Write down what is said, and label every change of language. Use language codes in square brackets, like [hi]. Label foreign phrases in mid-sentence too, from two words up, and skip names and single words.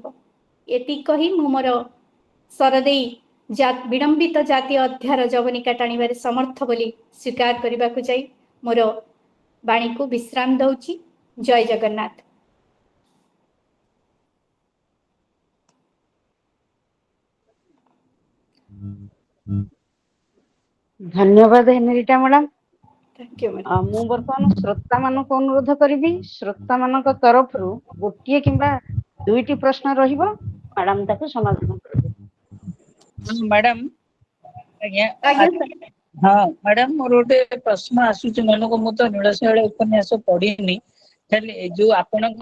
[or] ଏତିକି କହି ମୁଁ ମୋର ସରଦେଇ ବିଡମ୍ବିତ ଜାତୀୟ ଅଧ୍ୟାୟର ଯବନିକା ଟାଣିବାରେ ସମର୍ଥ ବୋଲି ସ୍ୱୀକାର କରିବାକୁ ଯାଇ ମୋର ବାଣୀକୁ ବିଶ୍ରାମ ଦଉଛି। ଜୟ ଜଗନ୍ନାଥ। ଧନ୍ୟବାଦ ହେନରିଟା ମ୍ୟାଡାମ। [en] Thank you, madam. [or] ମୁଁ ବର୍ତ୍ତମାନ ଶ୍ରୋତା ମାନଙ୍କୁ ଅନୁରୋଧ କରିବି, ଶ୍ରୋତା ମାନଙ୍କ ତରଫରୁ ଗୋଟିଏ କିମ୍ବା ଦୁଇଟି ପ୍ରଶ୍ନ ରହିବ, ମ୍ୟାଡାମ ତାକୁ ସମାଧାନ କରିବେ। ମ୍ୟାଡାମ ଆଜ୍ଞା ଆଜ୍ଞା sir। ହଁ ମ୍ୟାଡାମ, ମୋର ଗୋଟେ ପ୍ରଶ୍ନ ଆସୁଛି ମନକୁ। ମୁଁ ତ ନୀଳଶୈଳ ଉପନ୍ୟାସ ପଢିନି, ଖାଲି ଯୋଉ ଆପଣଙ୍କ